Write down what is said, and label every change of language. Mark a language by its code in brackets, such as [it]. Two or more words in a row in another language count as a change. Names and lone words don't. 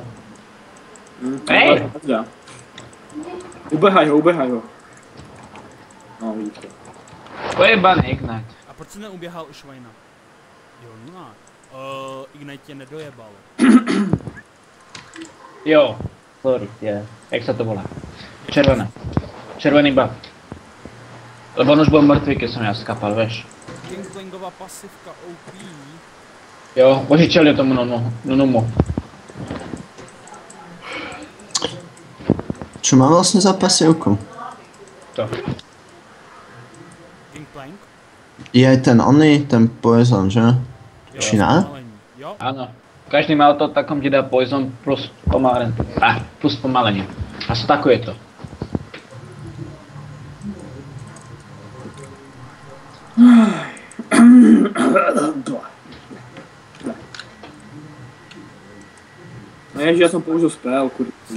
[cs] Hej! Ubehaj ho. No, vidíš to. Pojebaný Ignite. A proč jsi neuběhal u Švajna? Jo, Nuna. Ignite tě nedojebal. Jo, sorry, [sk] jak sa to volá? Červené. Červený buff. Lebo on už bol mŕtvý, keď som ja skapal, vieš. Gangplangová pasivka OP. Jo, požičali tomu Nunumu. Čo mám vlastne za pasivku? To. Gangplank? Je aj ten poison, že? [cs] Jo, [sk] Či ne? [cs] zpomalení. Jo? [sk] Áno. Každý má to takom ti dá poison plus pomalenie. Plus pomalenie. A stakuje to. [cs] No ježi, já jsem použil spell, kurva.